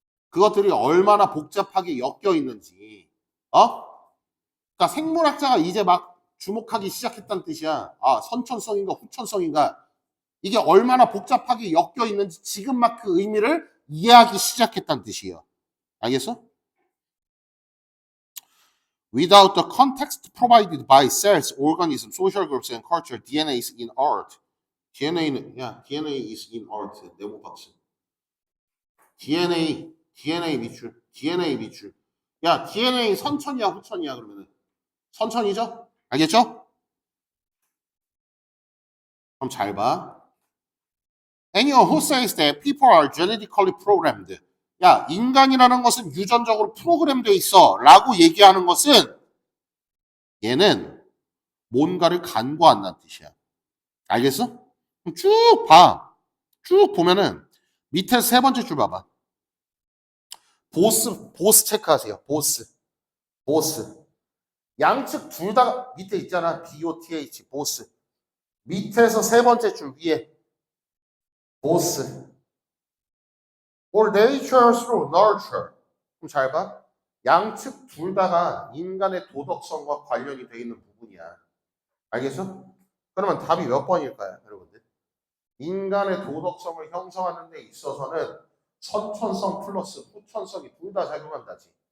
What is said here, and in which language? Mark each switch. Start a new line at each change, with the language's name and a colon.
Korean: 그것들이 얼마나 복잡하게 엮여 있는지 그러니까 생물학자가 이제 막 주목하기 시작했다는 뜻이야. 아, 선천성인가 후천성인가 이게 얼마나 복잡하게 엮여 있는지 지금 막 그 의미를 이해하기 시작했다는 뜻이에요. 알겠어?
English: Without the context provided by cells, organisms, social groups, and culture, DNA is in art. DNA is in art.
Korean: 네모 박스. DNA 밑줄. 야, DNA 선천이야, 후천이야, 그러면은? 선천이죠? 알겠죠? 그럼 잘 봐.
English: Anyone who says that people are genetically programmed.
Korean: 야, 인간이라는 것은 유전적으로 프로그램되어 있어. 라고 얘기하는 것은 얘는 뭔가를 간과한다는 뜻이야. 알겠어? 그럼 쭉 봐. 쭉 보면은 밑에 세 번째 줄 봐봐. 보스 체크하세요. 보스. 양측 둘 다 밑에 있잖아. BOTH, 보스. 밑에서 세 번째 줄 위에 보스.
English: or nature through nurture.
Korean: 그럼 잘 봐. 양측 둘 다가 인간의 도덕성과 관련이 돼 있는 부분이야. 알겠어? 그러면 답이 몇 번일까요, 여러분들? 인간의 도덕성을 형성하는 데 있어서는 선천성 플러스 후천성이 둘 다 작용한다지.